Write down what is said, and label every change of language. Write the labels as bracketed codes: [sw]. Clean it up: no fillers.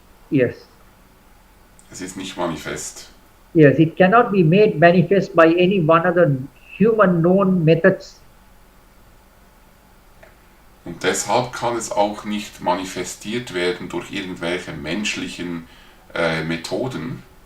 [en] Yes. [de] Es ist nicht manifest. [en] Yes, it cannot be made manifest by any one other human known methods. [de] Und deshalb kann es auch nicht manifestiert werden durch irgendwelche menschlichen Methoden.